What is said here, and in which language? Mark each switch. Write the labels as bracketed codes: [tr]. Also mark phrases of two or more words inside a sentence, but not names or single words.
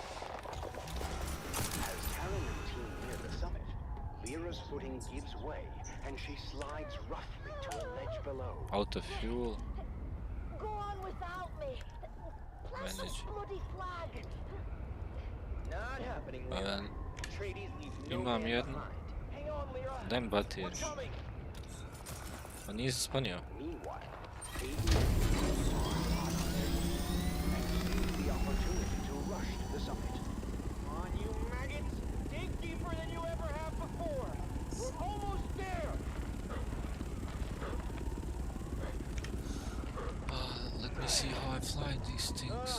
[en] As Taran and team near the summit, Lyra's footing gives way, and she slides roughly to a ledge below. Out of fuel. Go on without me. Plant the Manage. bloody flag. Not happening, Lyra. Ben Atreides leaves no [hr] imam [en] man [hr] jedan. [en] behind. Hang on, Lyra. [hr] Daj mi bateriju. [en] We're coming. [hr] Pa nije se spanio. [en] Meanwhile, Aiden and Lyra are hot on their heels and seize the opportunity to rush to the summit. Come on, you maggots. Dig deeper than you ever have before. We're almost there. Let me see how I fly these things.